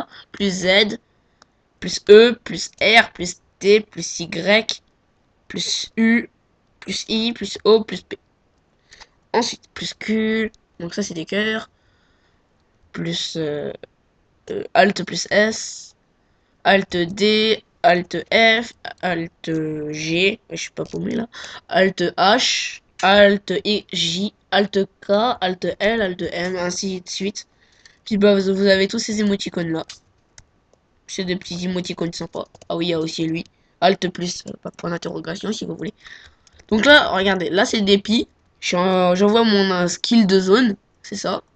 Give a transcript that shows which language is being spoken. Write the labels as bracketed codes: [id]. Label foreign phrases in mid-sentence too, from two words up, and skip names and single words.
[fr] Plus Z, plus E, plus R, plus T, plus Y, plus U, plus I, plus O, plus P. Ensuite, plus Q, donc ça c'est des cœurs. Plus Alt plus S, Alt D, Alt F, Alt G, je suis pas paumé là. Alt H, Alt E, J, Alt K, Alt L, Alt M, ainsi de suite. Puis bah vous avez tous ces émoticônes là. C'est des petits émoticônes sympas. Ah oui, il y a aussi lui. Alt plus, point d'interrogation si vous voulez. Donc là, regardez, là c'est des j'envoie mon skill de zone, c'est ça.